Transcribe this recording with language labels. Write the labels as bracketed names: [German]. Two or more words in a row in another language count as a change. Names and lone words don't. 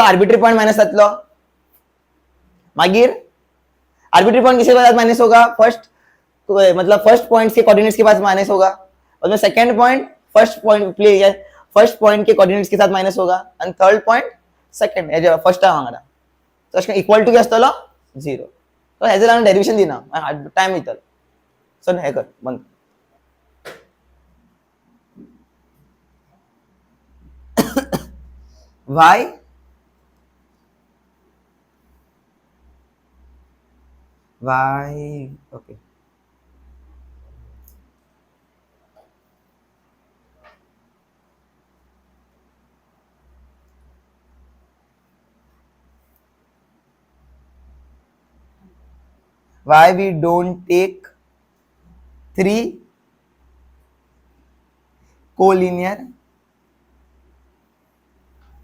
[Konkani] आर्बिट्ररी पॉइंट मायनस जातलो मागीर [Hindi] आर्बिट्ररी पॉइंट किसके साथ माइनस होगा फर्स्ट मतलब [English] first point [Hindi] के कोऑर्डिनेट्स के पास माइनस होगा और [English] second point first point [Hindi] के कोऑर्डिनेट्स के साथ माइनस होगा [English] and third point [Hindi] सेकंड [Konkani] हे फर्स्ट वांगडा तो अशें इक्वल टू के आसतलो 0 तो हेजे लागून डेरिवेशन दिना टाइम वयतलो सो हे कर बंद [English] y okay why we don't take 3 collinear